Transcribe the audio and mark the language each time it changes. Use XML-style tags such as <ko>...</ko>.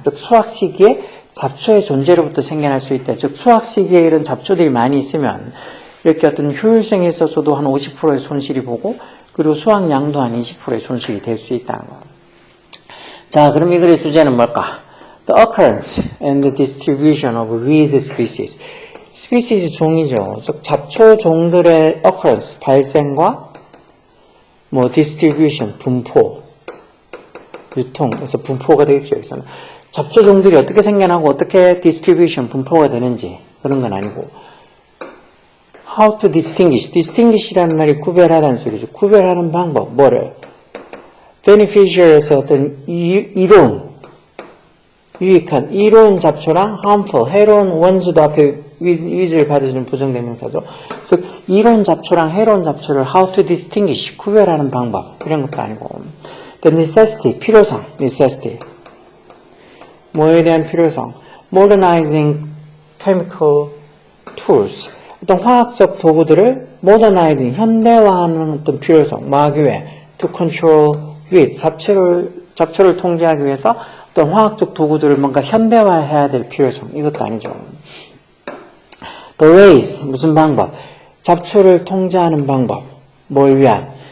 <ko>즉 수확 시기에 잡초의 존재로부터 생겨날 수 있다. 즉 수확 시기에 이런 잡초들이 많이 있으면 이렇게 어떤 효율성에 있어서도 한 50%의 손실이 보고 그리고 수확량도 한 20%의 손실이 될 수 있다는 거예요. 자, 그럼 이 글의 주제는 뭘까?</ko> <en>The occurrence and the distribution of weed species.</en> <ko>species 종이죠. 즉 잡초 종들의 occurrence, 발생과 distribution, 분포, 유통, 그래서 분포가 되겠죠. 여기서는 잡초 종들이 어떻게 생겨나고 어떻게 distribution, 분포가 되는지 그런 건 아니고</ko> <en>how to distinguish</en> <ko>이라는 말이 구별하다는 소리죠. 구별하는 방법, 뭐를? beneficial에서 어떤 이로운, 유익한, 이로운 잡초랑 harmful, 해로운 원수도 앞에 with를 받아주는 부정대명사죠. 즉 이로운 잡초랑 해로운 잡초를</ko> <en>how to distinguish,</en> <ko>구별하는 방법, 이런 것도 아니고 the necessity, 필요성, necessity. 뭐에 대한 필요성?</ko> <en>modernizing chemical tools.</en> <ko>어떤 화학적 도구들을 modernizing, 현대화하는 어떤 필요성, 뭐 하기 위해?</ko> <en>to control weed,</en> <ko>잡초를 통제하기 위해서 어떤 화학적 도구들을 뭔가 현대화해야 될 필요성, 이것도 아니죠. the ways, 무슨 방법? 잡초를 통제하는 방법, 뭘 위한?</ko>